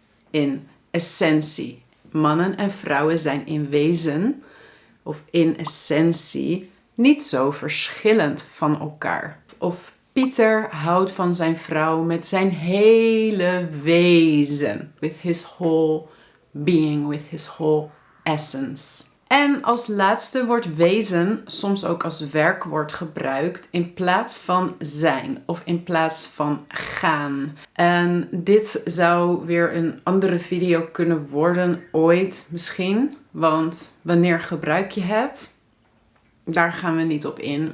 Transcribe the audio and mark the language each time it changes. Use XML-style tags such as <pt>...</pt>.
<nl>In essentie. Mannen en vrouwen zijn in wezen of in essentie niet zo verschillend van elkaar. Of Pieter houdt van zijn vrouw met zijn hele wezen.</nl> <en>With his whole being, with his whole essence.</en> <nl>En als laatste wordt wezen soms ook als werkwoord gebruikt in plaats van zijn of in plaats van gaan. En dit zou weer een andere video kunnen worden ooit misschien. Want wanneer gebruik je het? Daar gaan we niet op in.</nl>